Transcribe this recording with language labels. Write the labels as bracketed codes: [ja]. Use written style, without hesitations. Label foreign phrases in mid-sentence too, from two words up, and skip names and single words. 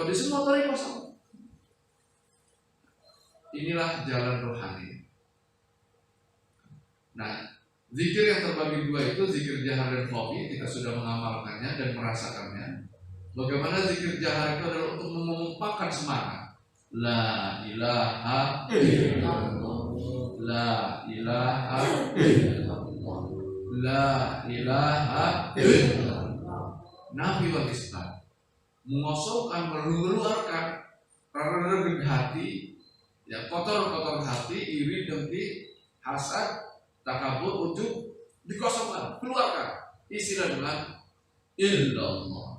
[id] Di semua Thariqah sama. Inilah jalan rohani. Nah, zikir yang terbagi dua itu zikir jahar dan khafi, kita sudah mengamalkannya dan merasakannya. Bagaimana zikir jahar itu adalah untuk mengumpulkan semangat. [ar] لا إله إلا الله، لا إله إلا الله، لا إله إلا الله. نفي وإثبات, [id] mengosongkan, mengeluarkan rada-rada hati, ya, kotor-kotor hati, iri, dengki, hasad, takabur, ujub, dikosongkan, keluarkan, isilah dengan illallah.